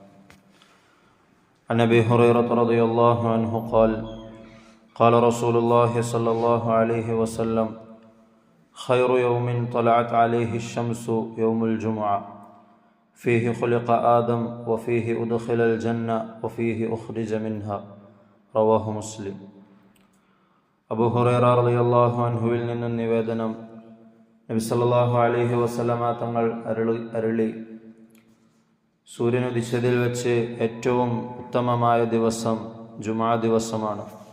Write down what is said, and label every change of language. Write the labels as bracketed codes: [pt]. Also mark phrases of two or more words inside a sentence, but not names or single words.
[ar] عن أبي هريرة رضي الله عنه قال قال رسول الله صلى الله عليه وسلم: خير يوم طلعت عليه الشمس يوم الجمعة، فيه خلق آدم وفيه أدخل الجنة وفيه أخرج منها. رواه مسلم. [ml] അബൂ ഹുറൈറ [ar] رضي الله عنه [ml] നിന്ന് നിവേദനം, നബി [ar] صلى الله عليه وسلم [ml] തങ്ങൾ അരുളി, സൂര്യനുദിച്ചതിൽ വെച്ച് ഏറ്റവും ഉത്തമമായ ദിവസം ജുമാ ദിവസമാണ്.